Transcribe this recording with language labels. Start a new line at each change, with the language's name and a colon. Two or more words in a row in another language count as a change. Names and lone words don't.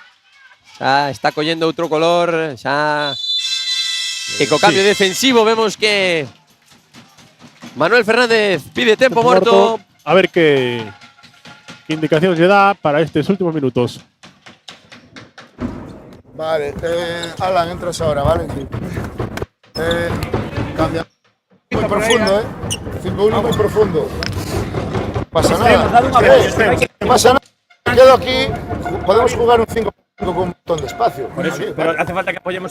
Galician: Xa está collendo outro color. Xa. E co cambio defensivo vemos que Manuel Fernández pide tempo morto. A ver que indicación lle dá para estes últimos minutos.
Spanish: Vale, Alan, entras ahora, ¿vale? Cambia. Muy profundo, 5-1 muy profundo. No pasa nada. No pasa nada. Quedo aquí. Podemos jugar un 5 con un montón de espacio. Por eso, pero hace falta que apoyemos.